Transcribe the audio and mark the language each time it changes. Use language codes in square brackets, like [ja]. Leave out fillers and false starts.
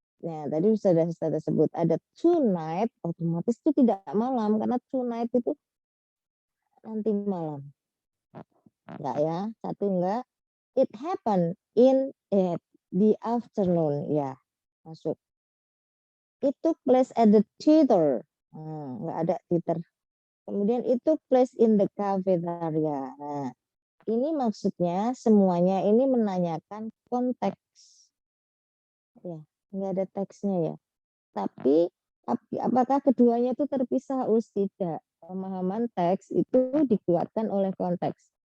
[id] Nah, tadi sudah sebut ada tonight, otomatis itu tidak malam karena tonight itu nanti malam. Enggak ya, satu enggak. [en] It happened in the afternoon, [id] ya masuk. [en] It took place at the theater. [id] Enggak ada theater. [en] Kemudian it took place in the cafeteria. [id] Nah, ini maksudnya semuanya ini menanyakan konteks. Ya, enggak ada teksnya ya. Tapi apakah keduanya itu terpisah? Tidak. Pemahaman teks itu dikuatkan oleh konteks.